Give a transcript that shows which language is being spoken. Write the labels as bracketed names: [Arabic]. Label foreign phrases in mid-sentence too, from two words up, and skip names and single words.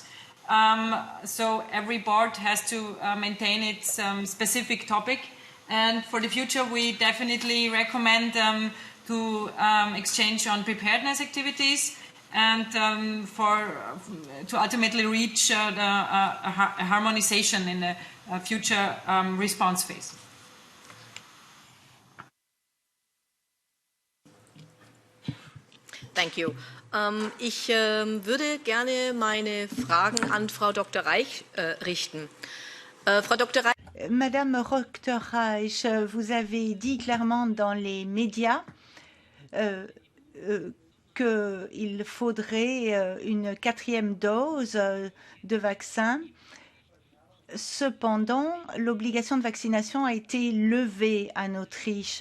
[English] So every board has to maintain its specific topic, and for the future we definitely recommend to exchange on preparedness activities and to ultimately reach a harmonization in the future response phase. Thank you. [German] Ich würde gerne meine Fragen an Frau Dr. Reich richten. Frau Dr. Reich. [French] Madame Dr. Reich, vous avez dit clairement dans les médias qu'il faudrait une 4e dose de vaccin. Cependant, l'obligation de vaccination a été levée en Autriche.